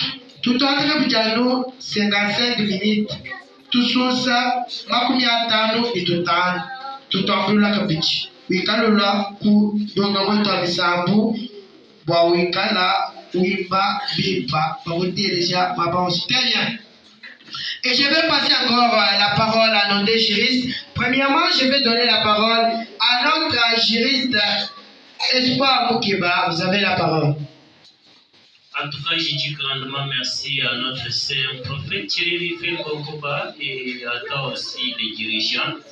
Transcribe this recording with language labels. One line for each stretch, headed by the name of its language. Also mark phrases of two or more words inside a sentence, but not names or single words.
Luba-Katanga: Tutwataka bujano 55 minutes. Tususa makumi atano itutano. Tutambula kabichi. Wikalula ku ndongamu wetu wa misambu. Bwa wikala wimba bimba. Bawotereja mabansi.
French: Très bien. Et je vais passer encore la parole à nos deux juristes. Premièrement, je vais donner la parole à notre juriste Espoir Moukeba. Vous avez la parole. En tout cas, je dis grandement merci à notre saint prophète Thierry Rivet Kongoba et à toi aussi les dirigeants.